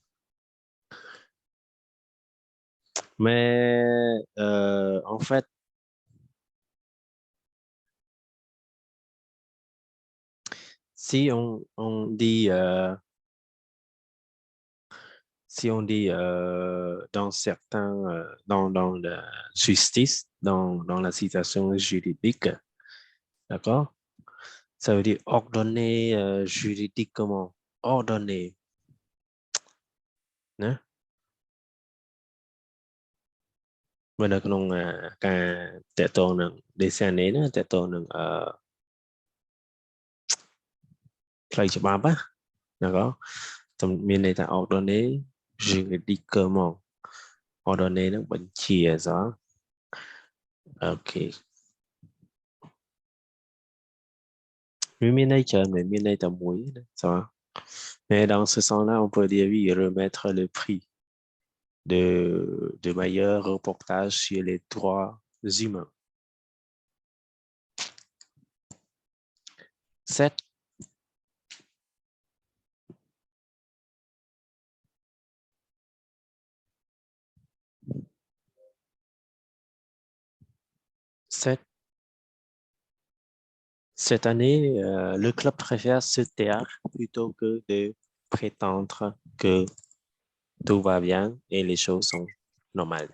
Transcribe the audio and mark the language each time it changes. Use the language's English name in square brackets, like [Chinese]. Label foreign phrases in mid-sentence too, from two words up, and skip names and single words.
[French] Mais en fait, si on dit dans certains dans la justice, dans la situation juridique, d'accord? Ça veut dire ordonner juridiquement, ordonner, hein? [Khmer] มันនៅក្នុងការតកតងនឹង decision ណាតកតងនឹង ផ្លូវច្បាប់ណាក៏មានន័យថា [French] ordonner juridiquement ordonner [Khmer] នឹងបញ្ជាសោះអូខេមានន័យច្រើនមានន័យតែមួយណាសោះ [French] mais dans ce sens-là on peut dire oui remettre le prix de meilleur reportage sur les droits humains. 7. Cette année, le club préfère se taire plutôt que de prétendre que tout va bien et les choses sont normales.